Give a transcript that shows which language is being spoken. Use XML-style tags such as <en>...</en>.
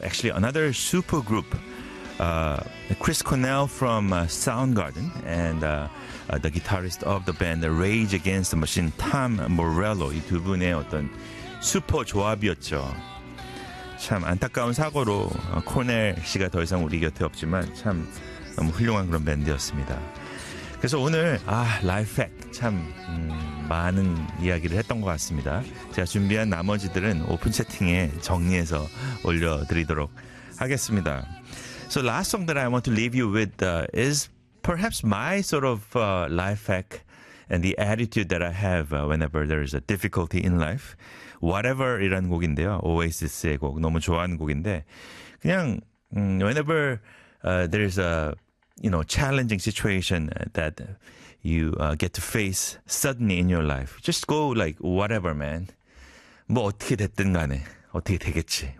<en>Actually, another super group, Chris Cornell from Soundgarden, and the guitarist of the band Rage Against the Machine, Tom Morello.</en> <ko>이 두 분의 어떤 슈퍼 조합이었죠. 참 안타까운 사고로 코넬 씨가 더 이상 우리 곁에 없지만 참 너무 훌륭한 그런 밴드였습니다. 그래서 오늘 라이프 팩 참 많은 이야기를 했던 것 같습니다. 제가 준비한 나머지들은 오픈 채팅에 정리해서 올려드리도록 하겠습니다.</ko> <en>So last song that I want to leave you with is perhaps my sort of life hack and the attitude that I have whenever there is a difficulty in life. Whatever</en> <ko>이라는 곡인데요. Oasis의 곡. 너무 좋아하는 곡인데 그냥</ko> <en>whenever there is a you know, challenging situation that you get to face suddenly in your life. Just go like whatever, man.</en> <ko>뭐 어떻게 됐든 간에 어떻게 되겠지.</ko>